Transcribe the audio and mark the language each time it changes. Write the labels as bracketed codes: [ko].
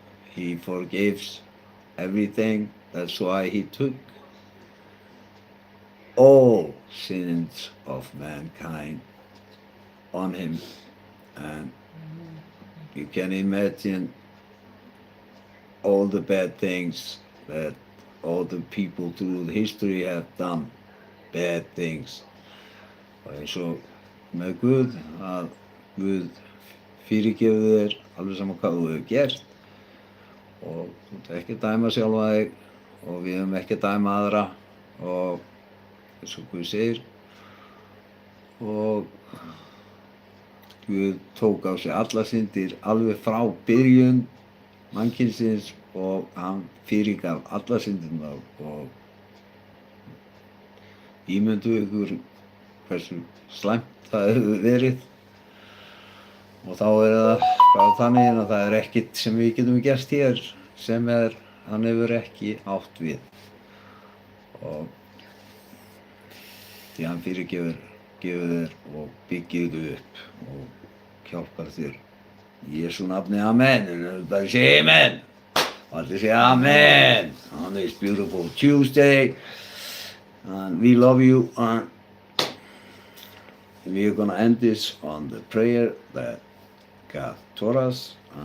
[en] He forgives everything. That's why He took all sins of mankind on Him. And you can imagine all the bad things that all the people through history have done, bad things. [is] Og eins og með Guð, að Guð fyrirgefur þér alveg saman hvað þú hefur gert, og þú ert ekki að dæma sjálfa þig, og við höfum ekki að dæma aðra, og eins og Guð segir, og Guð tók á sig alla syndir alveg frá byrjun mannkynsins, og hann fyrirgaf alla syndirnar. Og ímyndu ykkur hversu slæmt það hefur verið, og þá það bara þannig að það ekkert sem við getum gert hér sem hann hefur ekki átt við, og því hann fyrirgefur þér og byggir þig upp og hjálpar þér. Í Jesú nafni, [en] amen. And everybody say amen. And they say amen on this beautiful Tuesday. And we love you. And we are going to end this on the prayer that God taught us.